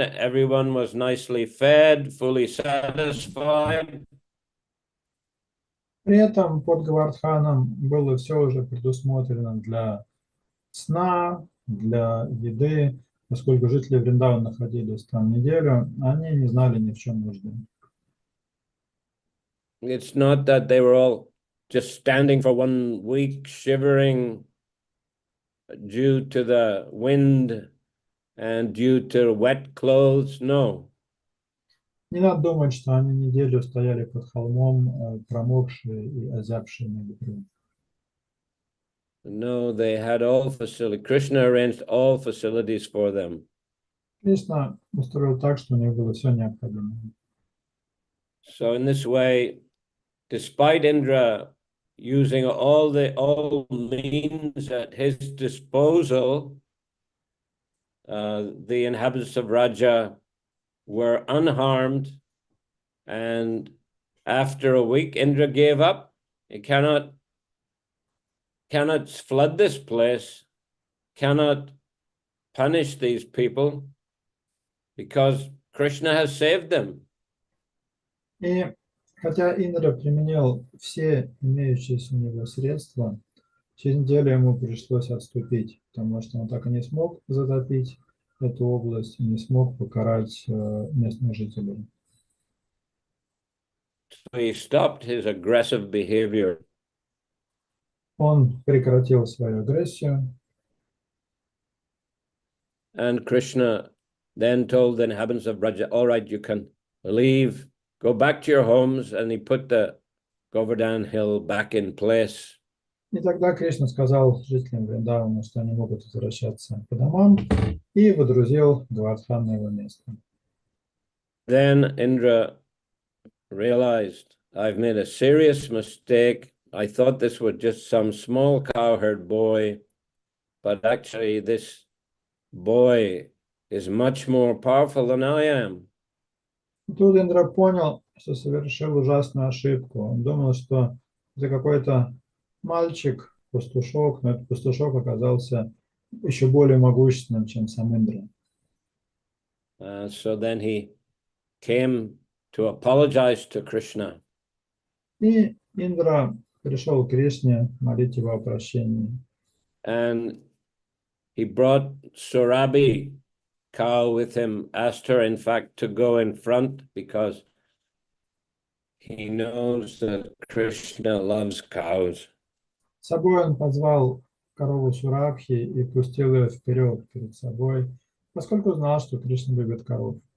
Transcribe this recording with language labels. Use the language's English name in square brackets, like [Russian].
[English] Everyone was nicely fed, fully satisfied. [Russian] При этом под Гавардханом было все уже предусмотрено для сна, для еды. поскольку жители Вриндавана находились там неделю, они не знали ни в чем нужды. [English] It's not that they were all just standing for 1 week, shivering due to the wind and due to wet clothes. No. [Russian] Не надо думать, что они неделю стояли под холмом, промокшие и озябшие на ветру. [English] No, they had all facilities. Krishna arranged all facilities for them. [Russian] Кришна устроил так, что у них было все необходимое. [English] So in this way, despite Indra using all means at his disposal, the inhabitants of Raja were unharmed, and after a week, Indra gave up. He cannot flood this place, cannot punish these people, because Krishna has saved them. [Russian] И хотя Индра применил все имеющиеся у него средства, через неделю ему пришлось отступить, потому что он так и не смог затопить эту область и не смог покарать местных жителей. [English] So he stopped his aggressive behavior. [Russian] Он прекратил свою агрессию. [English] And Krishna then told the inhabitants of Raja, all right, you can leave, go back to your homes, and he put the Govardhan hill back in place. [Russian] И тогда Кришна сказал жителям Вриндавана, что они могут возвращаться по домам, и водрузил Говардхан на его место. [English] Then Indra realized, I've made a serious mistake. I thought this was just some small cowherd boy, but actually this boy is much more powerful than I am. [Russian] Тут Индра понял, что совершил ужасную ошибку. Он думал, что это какой-то мальчик, пастушок, но этот пастушок оказался еще более могущественным, чем сам Индра. [English] So then he came to apologize to Krishna. [Russian] И Индра пришел к Кришне молить его о прощении. [English] And he brought Surabhi cow with him, asked her, in fact, to go in front because he knows that Krishna loves cows. [Russian] С собой он позвал корову Сурабхи и пустил ее вперед перед собой, поскольку знал, что Кришна любит коров.